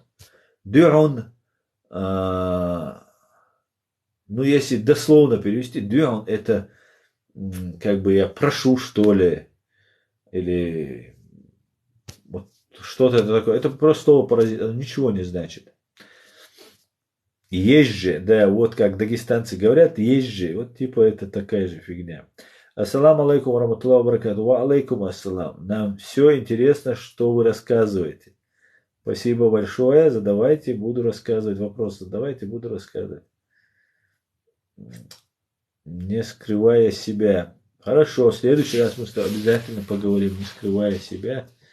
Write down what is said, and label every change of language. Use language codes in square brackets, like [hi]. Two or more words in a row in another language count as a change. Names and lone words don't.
[ru] Дюрон, ну, если дословно перевести, дюрон это как бы я прошу, что ли, или вот что-то такое. Это просто слово паразит, оно ничего не значит. Есть же, да, вот как дагестанцы говорят, есть же, вот типа это такая же фигня. [ar] السلام عليكم رحمة الله بركاته. وعليكم السلام. [ru] Нам все интересно, что вы рассказываете. Спасибо большое. Задавайте, буду рассказывать. Вопросы задавайте, буду рассказывать. Не скрывая себя. Хорошо, в следующий раз мы с тобой обязательно поговорим, не скрывая себя.